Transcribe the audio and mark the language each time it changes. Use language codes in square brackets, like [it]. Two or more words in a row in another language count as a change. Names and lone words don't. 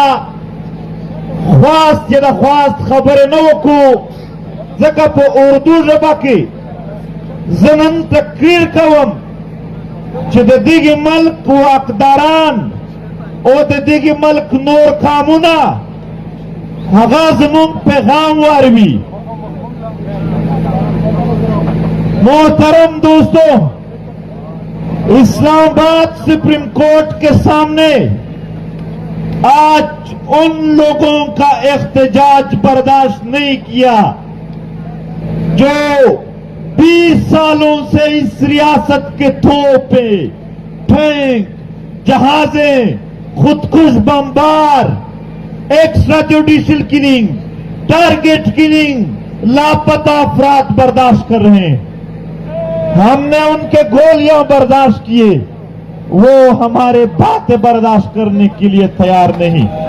[ps] خواست چې د خواست خبرې نه وکړو ځکه په اردو ژبه کې زه نن تقریر کوم چې د دغه ملک واکداران او د دغه ملک نور قامونه هغه زموږ پیغام واروي [ur] محترم دوستوں اسلام آباد سپریم کورٹ کے سامنے آج ان لوگوں کا احتجاج برداشت نہیں کیا جو 20 سالوں سے اس ریاست کے تھوپے ٹینک جہازیں خودکش بمبار [en] extra judicial killing target killing [ur] لاپتہ افراد برداشت کر رہے ہیں ہم نے ان کے گولیاں برداشت کیے وہ ہمارے باتیں برداشت کرنے کے لیے تیار نہیں